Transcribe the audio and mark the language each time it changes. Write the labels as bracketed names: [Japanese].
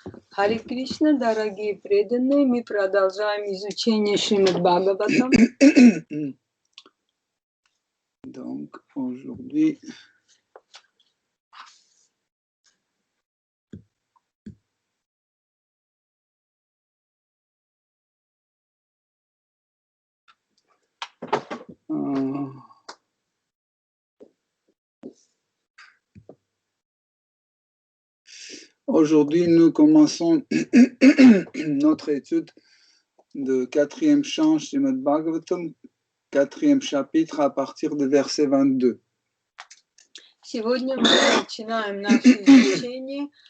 [Russian] Харе Кришна, дорогие преданные, мы продолжаем изучение Шримад Бхагаватам. [French] Donc, aujourd'hui, nous commençons notre étude de 4e chant Srimad Bhagavatam, 4e chapitre à partir de verset 22. [Russian] Сегодня мы начинаем наше изучение